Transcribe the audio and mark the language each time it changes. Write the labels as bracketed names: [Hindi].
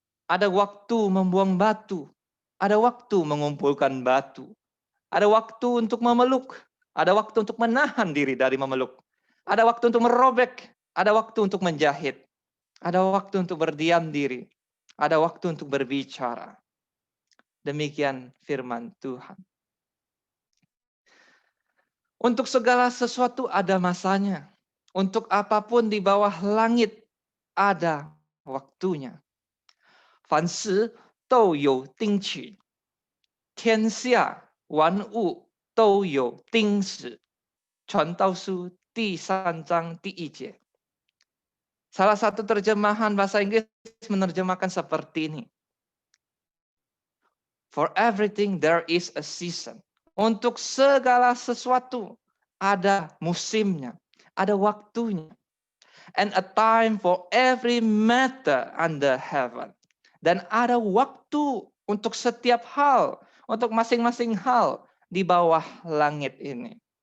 [Indonesian] Ada waktu membuang batu, ada waktu mengumpulkan batu, ada waktu untuk memeluk, ada waktu untuk menahan diri dari memeluk, ada waktu untuk merobek, ada waktu untuk menjahit, ada waktu untuk berdiam diri, ada waktu untuk berbicara. Demikian firman Tuhan. Untuk segala sesuatu ada masanya. Untuk apapun di bawah langit ada waktunya. [Chinese] 凡事都有定期，天下万物都有定时。传道书第3章第1节. [Indonesian] Salah satu terjemahan bahasa Inggris menerjemahkan seperti ini. [English] For everything there is a season. [Indonesian] Untuk segala sesuatu ada musimnya, ada waktunya. [English] And a time for every matter under heaven. [Indonesian] Dan ada waktu untuk setiap hal, untuk masing-masing hal di bawah langit ini.